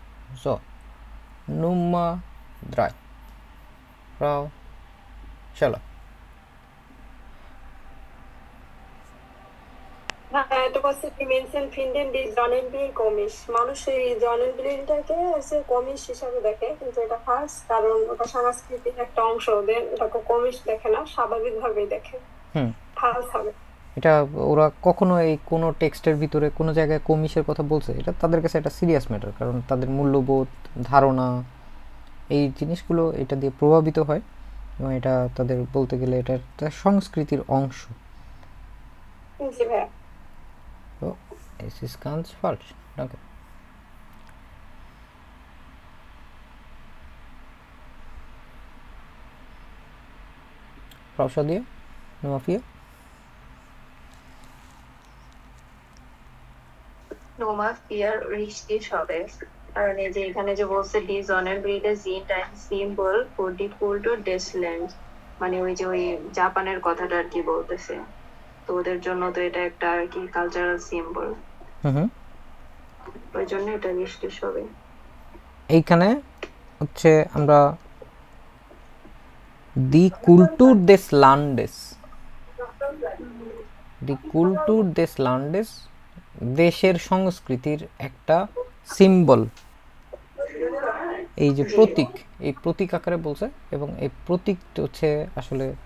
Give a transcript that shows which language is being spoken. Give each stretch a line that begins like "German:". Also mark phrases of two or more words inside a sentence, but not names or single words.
German: So, Nummer 3. Frau Scheller.
Bangla: এটা বলছে
German: die Menschen finden die Sonnenbrille komisch.
Bangla: মানুষ এই জনেনবিলটাকে কমিশ হিসাবে দেখে, কিন্তু এটা ফার্স্ট, কারণ ওটা সাংস্কৃতিক একটা অংশ, ওদের ওটাকে কমিশ দেখে না, স্বাভাবিকভাবেই দেখে। ফালস হবে এটা ওরা কখনো এই কোনো টেক্সটের ভিতরে কোনো জায়গায় কমিশের কথা বলছে, এটা তাদের কাছে একটা সিরিয়াস ম্যাটার, কারণ তাদের মূল্যবোধ, ধারণা, এই জিনিসগুলো এটা দিয়ে প্রভাবিত হয়, এবং এটা তাদের বলতে গেলে এটা একটা সংস্কৃতির অংশ। জি ভাইয়া।
German: So, es ist ganz falsch. Danke. Frau Shadia, Nummer 4. Nummer 4 richtig
Bangla: হবে, কারণ এই যে এখানে যে বলছে
German: die Sonnenbrille sind ein Symbol für die Kultur des Landes,
Bangla: মানে ওই যে ওই জাপানের কথাটা আর কি বলতেছে, তো ওদের জন্য তো এটা একটা আর কি
English: cultural symbol,
Bangla: ওই জন্য এটা richtig হবে। এইখানে হচ্ছে আমরা
German: die Kultur des Landes, die Kultur des Landes
Bangla: দেশের সংস্কৃতির একটা সিম্বল, এই যে প্রতীক, এই প্রতীক আকারে বলছে, এবং এই প্রতীকটা হচ্ছে আসলে